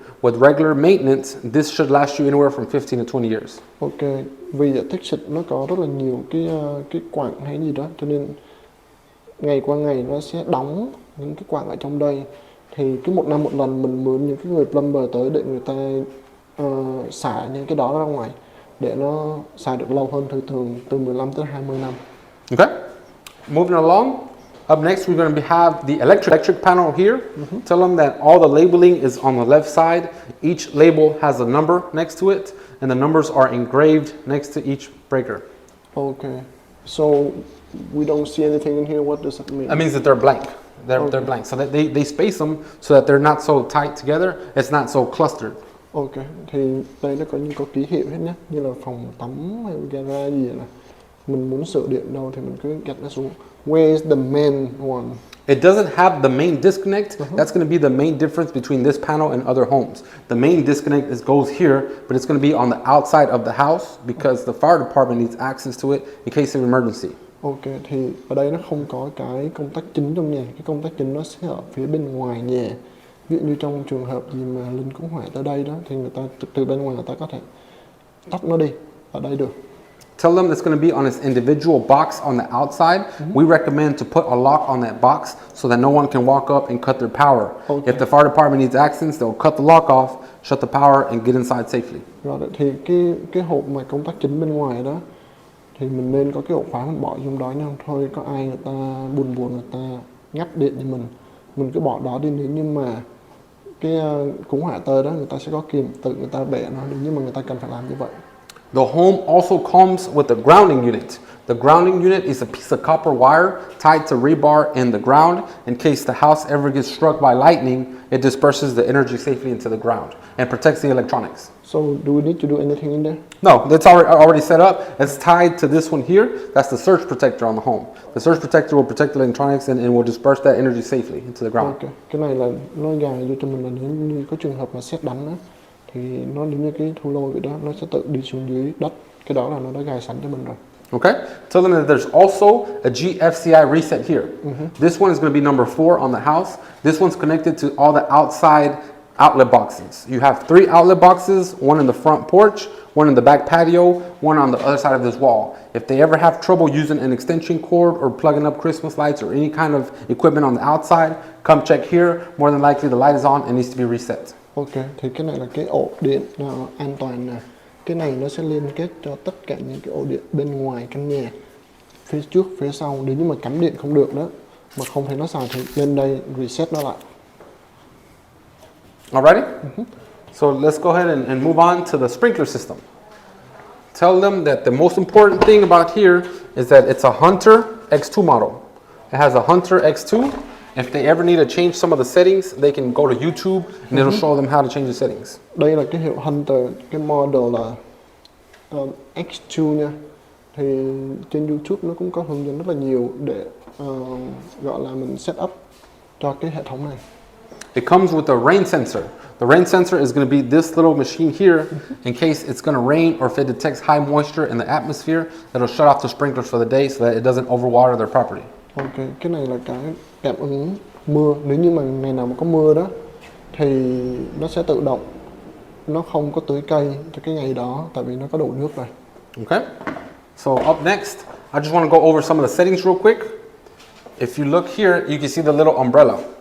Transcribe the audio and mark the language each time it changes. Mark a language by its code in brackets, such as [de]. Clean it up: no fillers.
[en] With regular maintenance, this should last you anywhere from 15 to 20 years. [vi] Ok, vì ở Texas nó có rất là nhiều cái quặng hay gì đó, cho nên ngày qua ngày nó sẽ đóng những cái quặng ở trong đây. Thì cứ một năm một lần mình mướn những cái người plumber tới để người ta xả những cái đó ra ngoài để nó xài được lâu hơn, thường từ 15 tới 20 năm. [en] Okay, moving along. Up next, we're going to have the electric panel here. Tell them that all the labeling is on the left side. Each label has a number next to it, and the numbers are engraved next to each breaker. Okay. So we don't see anything in here. What does that mean? That means that they're blank. They're blank. So that they space them so that they're not so tight together. It's not so clustered. [vi] Ok, thì đây nó có ký hiệu hết nhé, như là phòng tắm hay gara gì này. Mình muốn sửa điện đâu thì mình cứ gạch nó xuống. [en] Where is the main one? It doesn't have the main disconnect. That's going to be the main difference between this panel and other homes. The main disconnect goes here, but it's going to be on the outside of the house because the fire department needs access to it in case of emergency. [vi] Ok, thì ở đây nó không có cái công tắc chính trong nhà. Cái công tắc chính nó sẽ ở phía bên ngoài nhà. Ví dụ như trong trường hợp gì mà Linh cứu hỏa tới đây đó, thì người ta từ bên ngoài người ta có thể tắt nó đi ở đây được. [en] Tell them it's going to be on its individual box on the outside. We recommend to put a lock on that box so that no one can walk up and cut their power. Okay. If the fire department needs access, they'll cut the lock off, shut the power, and get inside safely. [vi] Rồi thì cái hộp mà công tắc chính bên ngoài đó thì mình nên có cái ổ khóa mình bỏ trong đó nha. Thôi có ai người ta buồn người ta ngắt điện cho mình cứ bỏ đó đi. Nếu như mà cái cứu hỏa tới đó, người ta sẽ có kìm tự người ta bẻ nó, nếu như mà người ta cần phải làm như vậy. [en] The home also comes with a grounding unit. The grounding unit is a piece of copper wire tied to rebar in the ground. In case the house ever gets struck by lightning, it disperses the energy safely into the ground and protects the electronics. So do we need to do anything in there? No, that's already set up. It's tied to this one here. That's the surge protector on the home. The surge protector will protect the electronics and will disperse that energy safely into the ground. [vi] Ok, cái này là nó gài vô cho mình là nếu như có trường hợp mà sét đánh á, thì nó giống như cái thu lôi vậy đó, nó sẽ tự đi xuống dưới đất. Cái đó là nó đã gài sẵn cho mình rồi. [en] Okay? Tell them that there's also a GFCI Reset here. This one is going to be number 4 on the house. This one's connected to all the outside outlet boxes. You have 3 outlet boxes, one in the front porch, one in the back patio, one on the other side of this wall. If they ever have trouble using an extension cord or plugging up Christmas lights or any kind of equipment on the outside, come check here. More than likely the light is on and needs to be reset. [vi] Ok, thì cái này là cái ổ điện an toàn nè. Cái này nó sẽ liên kết cho tất cả những cái ổ điện bên ngoài căn nhà, phía trước, phía sau. Nếu như mà cắm điện không được đó, mà không thấy nó xài thì lên đây reset nó lại. [en] Alrighty? So let's go ahead and move on to the sprinkler system. Tell them that the most important thing about here is that it's a Hunter X2 model. It has a Hunter X2. If they ever need to change some of the settings, they can go to YouTube and it'll show them how to change the settings. [vi] Đây là cái hiệu Hunter, cái model là X2 nha. Thì trên YouTube nó cũng có hướng dẫn rất là nhiều để gọi là mình set up cho cái hệ thống này. [en] It comes with a rain sensor. The rain sensor is going to be this little machine here in case it's going to rain or if it detects high moisture in the atmosphere, it'll shut off the sprinklers for the day so that it doesn't overwater their property. [vi] Ok, cái này là cái cảm ứng mưa. Nếu như mà ngày nào mà có mưa đó thì nó sẽ tự động, nó không có tưới cây cho cái ngày đó tại vì nó có đủ nước rồi. [en] Okay? So up next, I just want to go over some of the settings real quick. If you look here, you can see the little umbrella.